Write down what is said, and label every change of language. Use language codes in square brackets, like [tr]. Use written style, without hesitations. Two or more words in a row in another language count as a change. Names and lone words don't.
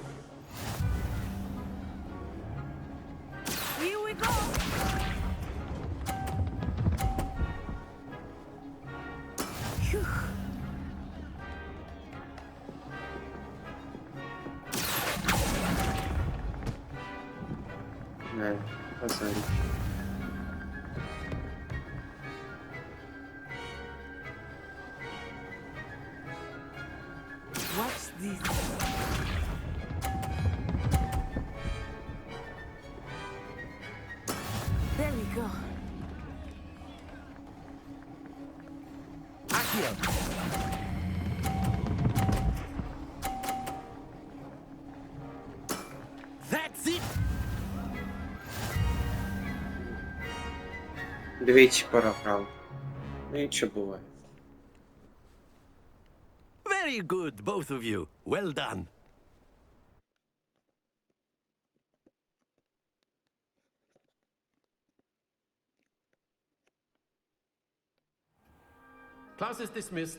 [en] Here we go. Phew. [uk] Не, позорі. [en] Watch this. There we go. That's it. [uk] Двічі програв. Ну нічого буває. [en] Very good, both of you. Well done. Class is dismissed.